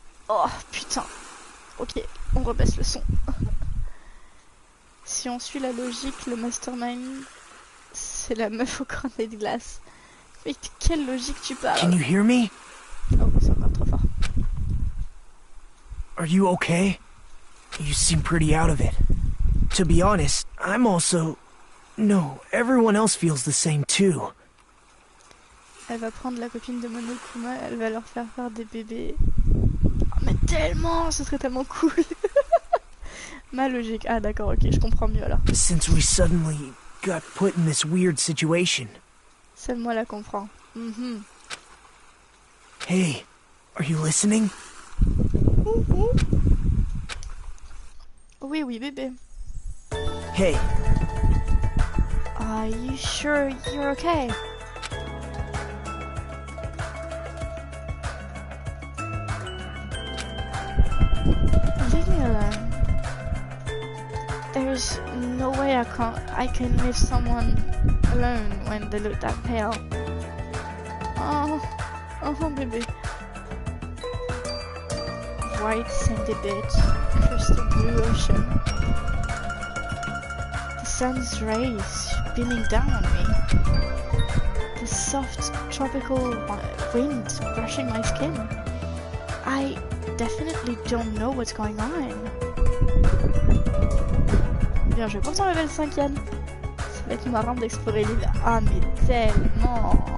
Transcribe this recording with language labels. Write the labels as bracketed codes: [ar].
[fr] Oh putain. Ok, on rebaisse le son. Si on suit la logique, le mastermind, c'est la meuf au cornet de glace. Mais de quelle logique tu parles? [en] Can you hear me? [fr] Oh, c'est encore trop fort. [en] Are you okay? You seem pretty out of it. To be honest, I'm also... No, everyone else feels the same too. [fr] Elle va prendre la copine de Monokuma, elle va leur faire des bébés. Oh, mais tellement, ce serait tellement cool. Ma logique. Ah d'accord, ok, je comprends mieux alors. [en] Since we suddenly got put in this weird situation. [fr] Seule moi la comprends. [en] Hey, are you listening? [fr] Oui, oui, bébé. [en] Hey. Are you sure you're okay? Leave me alone. There's no way I can leave someone alone when they look that pale. Oh, baby. White sandy beach, crystal blue ocean. The sun's rays beaming down on me. The soft tropical wind brushing my skin. I definitely don't know what's going on. [fr] Bien joué pour ton level 5e. Ça va être marrant d'explorer l'île. Ah mais tellement.